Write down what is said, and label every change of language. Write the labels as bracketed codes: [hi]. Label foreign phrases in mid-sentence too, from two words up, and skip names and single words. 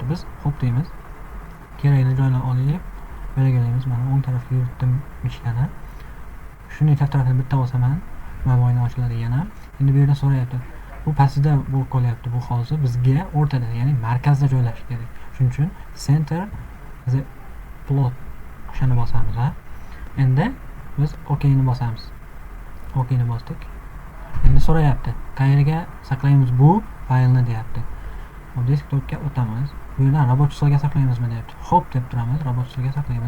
[uz] Biz xo'p deymiz. Kerakli joyni olib, belgilaymiz. Mana o'ng tarafga yuritdim ichkani. Shuni chap tarafini bitta bosaman, moboyni ochiladi yana. Endi bu yerda so'rayapti. Bu pastda bu qolyapti. Bu hozir bizga o'rtada, ya'ni markazda joylashish kerak. Shuning uchun [en] center the plot [uz] o'shani bosamiz, ha. Endi biz OK ni bosamiz. OK ni bosdik. Endi so'rayapti, qayerga saqlaymiz bu faylni deyapti. Desktopga o'tamiz. Bu yerdan robot stolga saqlaymizmi deyapti. Xo'p deb turamiz, robot stolga saqlaymiz.